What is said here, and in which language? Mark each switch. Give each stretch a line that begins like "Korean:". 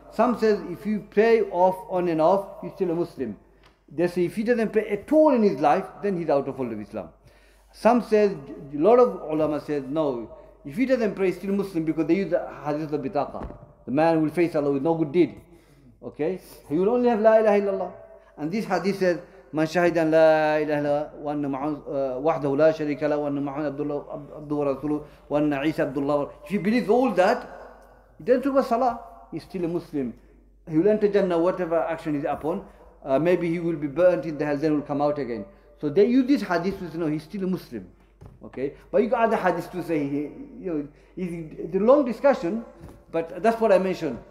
English: Some says if you pray on and off, he's still a Muslim. They say if he doesn't pray at all in his life, then he's out of fold of Islam. Some says, a lot of ulama says, no, if he doesn't pray, he's still Muslim, because they use the hadith of bitaqa. The man will face Allah with no good deed. Okay? He will only have la ilaha illallah. And this hadith says,
Arabic: من شهد أن لا إله إلا وأن وحده لا شريك له وأن محمد عبده ورسوله وأن عيسى عبد الله.
English: If he believes all that, he doesn't talk about salah, he's still a Muslim. He will enter Jannah whatever action is upon. Maybe he will be burnt in the hell, then will come out again. So they use this hadith to say, no, he's still a Muslim. Okay, but you got other hadiths to say, it's a long discussion, but that's what I mentioned.